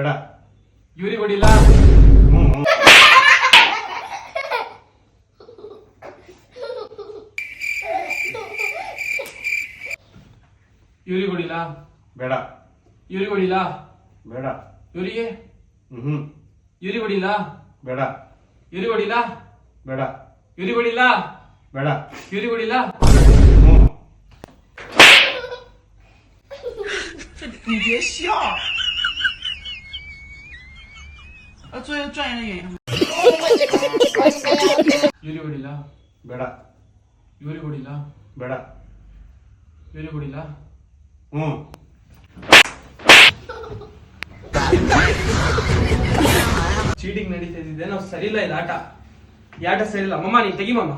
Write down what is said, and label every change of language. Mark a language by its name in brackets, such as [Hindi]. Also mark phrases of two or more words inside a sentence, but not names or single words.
[Kannada] ಇವ್ರಿಗೆ ಹೊಡಿಲ್ಲ. ಇವ್ರಿಗೆ ಹೊಡಿಲ್ಲ. ಬೇಡ. ಇವ್ರಿಗೆ ಹೊಡಿಲ್ಲ. ಬೇಡ. ಇವರಿಗೆ ಹ್ಮ್. ಇವ್ರಿಗೆ ಹೊಡಿಲ್ಲ. ಬೇಡ. ಇವ್ರಿಗೆ ಹೊಡಿಲ್ಲ. ಬೇಡ. ಇವ್ರಿಗೆ ಹೊಡಿಲ್ಲ. ಬೇಡ. ಇವ್ರಿಗೆ ಹೊಡಿಲ್ಲ. [Chinese] 你别笑，作为专业的演员。 [Kannada] ಇವ್ರಿಗೆ ಹೊಡಿಲ್ಲ. ಬೇಡ. ಇವ್ರಿಗೆ ಹೊಡಿಲ್ಲ. ಬೇಡ. ಇವ್ರಿಗೆ ಹೊಡಿಲ್ಲ. ಚೀಟಿಂಗ್ ನಡೀತಾ ಇದ್ದಿದೆ. ನಾವು ಸರಿ ಇಲ್ಲ ಇದು ಆಟ. ಈ ಆಟ ಸರಿ ಇಲ್ಲ. ಮಮ್ಮ ನೀನ್ ತೆಗಿ ಮಮ್ಮ.